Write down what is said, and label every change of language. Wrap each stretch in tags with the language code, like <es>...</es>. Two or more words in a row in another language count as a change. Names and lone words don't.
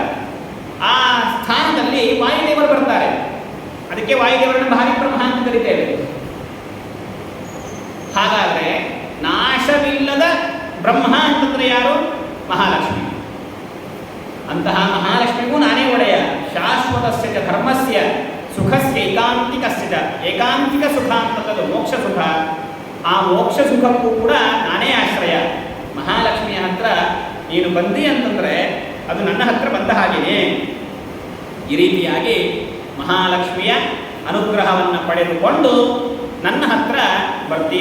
<kn>ಆ ಸ್ಥಾನದಲ್ಲಿ ವಾಯುದೇವರು ಬರ್ತಾರೆ. ಅದಕ್ಕೆ ವಾಯುದೇವರನ್ನು ಭಾರಿ ಬ್ರಹ್ಮ ಅಂತ ಕರೀತೇವೆ. ಹಾಗಾದರೆ ನಾಶವಿಲ್ಲದ ಬ್ರಹ್ಮ ಅಂತಂದ್ರೆ ಯಾರು? ಮಹಾಲಕ್ಷ್ಮಿ. ಅಂತಹ ಮಹಾಲಕ್ಷ್ಮಿಗೂ ನಾನೇ ಒಡೆಯ.</kn> <sa>ಶಾಶ್ವತಸ್ಯ ಚ ಧರ್ಮಸ್ಯ ಸುಖಸ್ಯ ಏಕಾಂತಿಕಸ್ಯ ಚ,</sa> <kn>ಏಕಾಂತಿಕ ಸುಖ ಅಂತಕ್ಕದ್ದು ಮೋಕ್ಷ ಸುಖ. ಆ ಮೋಕ್ಷ ಸುಖಕ್ಕೂ ಕೂಡ ನಾನೇ ಆಶ್ರಯ. ಮಹಾಲಕ್ಷ್ಮಿಯ ಹತ್ರ ನೀನು ಬಂದಿ ಅಂತಂದರೆ ಅದು ನನ್ನ ಹತ್ರ ಬಂದ ಹಾಗೆಯೇ. ಈ ರೀತಿಯಾಗಿ ಮಹಾಲಕ್ಷ್ಮಿಯ ಅನುಗ್ರಹವನ್ನು ಪಡೆದುಕೊಂಡು ನನ್ನ ಹತ್ರ ಬರ್ತೀಯ.</kn>